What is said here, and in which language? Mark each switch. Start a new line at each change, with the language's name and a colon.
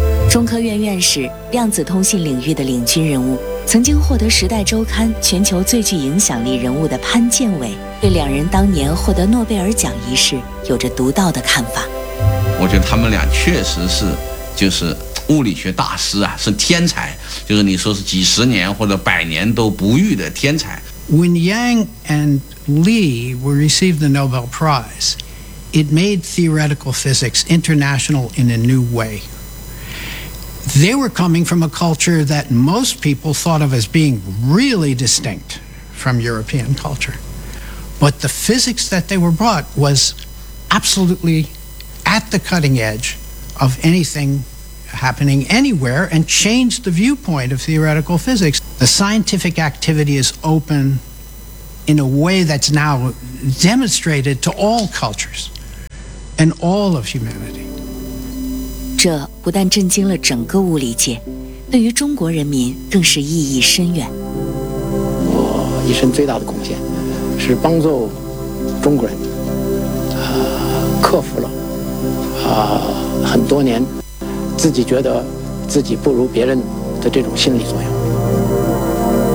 Chinese: 中科院院士、量子通信领域的领军人物，曾经获得《时代周刊》全球最具影响力人物的潘建伟，对两人当年获得诺贝尔奖一事有着独到的看法。我觉得他们俩确实是。就是物理学大师啊，是天才，就是你说是几十年或者百年都不遇的天才。
English: When Yang and Li were received the Nobel Prize, it made theoretical physics international in a new way. They were coming from a culture that most people thought of as being really distinct from European culture. But the physics that they were brought was absolutely at the cutting edge of anything. Happening anywhere and changed the viewpoint of theoretical physics. The scientific activity is open in a way that's now demonstrated to all cultures and all of humanity.
Chinese: 这不但震惊了整个物理界，对于中国人民更是意义深远。我一生最大的贡献是帮助中国人克服了很多年自己觉得自己不如别人的这种心理作用。